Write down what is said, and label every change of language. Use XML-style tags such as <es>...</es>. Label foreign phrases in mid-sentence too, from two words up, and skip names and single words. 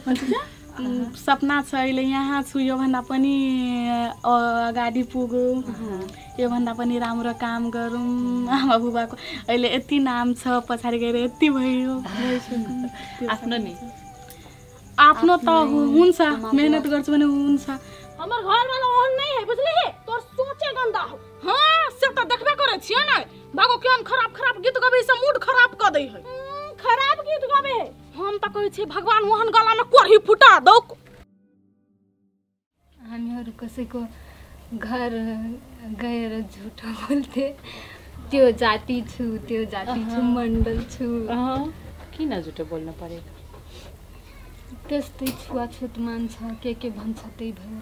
<ne>भन्छ सपना छ अहिले यहाँ छु, योभन्दा पनि अगाडि पुगौँ, योभन्दा पनि राम्रो काम गरौँ। आमा बुबाको अहिले यति नाम छ, पछाडि गएर यति भयो। आफ्नो त हुन्छ, मेहनत गर्छु भने हुन्छ।</ne> <mai>हमर घर वाला ओहन नहीं है, बुझली है? तोर सोचे गंदा हो। हां से त देखबे करे छियै ना, भागो केहन खराब खराब गीत गबै से मूड खराब क दै है। खराब गीत गाबे है। हम त कहै छी भगवान ओहन गला में कोरही फुटा दो।</mai> <ne>हामीहरु कसैको घर गएर झुटो बोल्थे, त्यो जाति छु, त्यो जाति छु, मण्डल छु। किन झुटो बोल्नु परेको? त्यस्तै छुवाछुत मान्छ, के भन्छ त्यही भएर।</ne>